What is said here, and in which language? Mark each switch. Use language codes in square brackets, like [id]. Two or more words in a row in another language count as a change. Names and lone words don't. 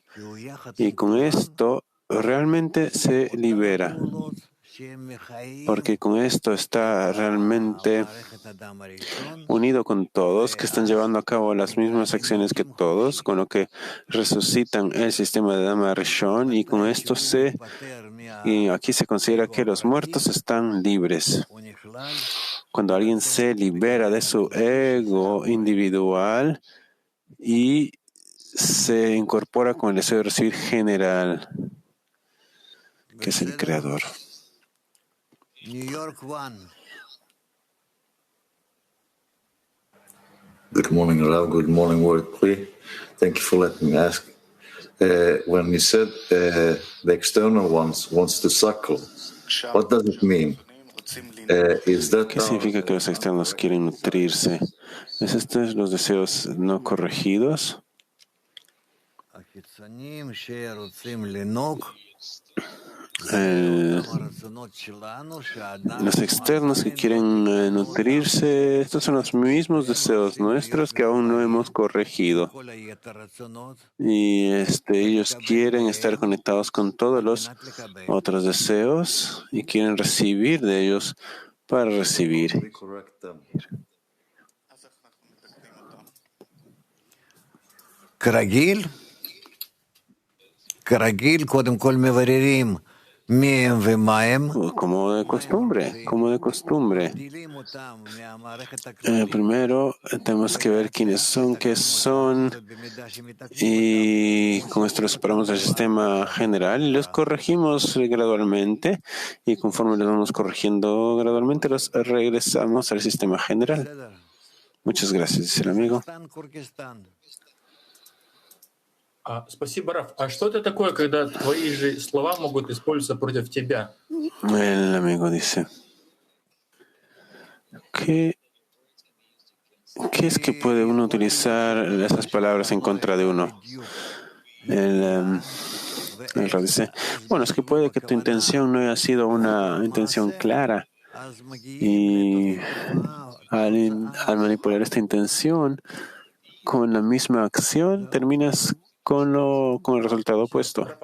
[es] Y con esto realmente se libera, porque con esto está realmente unido con todos, que están llevando a cabo las mismas acciones que todos, con lo que resucitan el sistema de Dama Rishon, y con esto y aquí se considera que los muertos están libres. Cuando alguien se libera de su ego individual y se incorpora con el deseo de recibir general, que es el Creador. [en] New York One. Good morning, Rav. Good morning, Wordplay. Thank you for letting me ask. When you said the external wants to suckle, what does it mean? [es] ¿Qué significa que los externos quieren nutrirse? ¿Es estos los deseos no corregidos? Los externos que quieren nutrirse, estos son los mismos deseos nuestros que aún no hemos corregido. Y ellos quieren estar conectados con todos los otros deseos y quieren recibir de ellos para recibir. [he] כרגיל, קודם כל מבררים מי הם ומה הם. [es] Como de costumbre. Primero tenemos que ver quiénes son, qué son, y con esto los separamos del sistema general y los corregimos gradualmente, y conforme los vamos corrigiendo gradualmente los regresamos al sistema general. Muchas gracias, dice el amigo. [ru] Спасибо, Раф. А что это такое, когда твои же слова могут использоваться против тебя? [es] El amigo dice, ¿qué es que puede uno utilizar esas palabras en contra de uno? El Rab dice, bueno, es que puede que tu intención no haya sido una intención clara, y al manipular esta intención con la misma acción terminas con el resultado opuesto.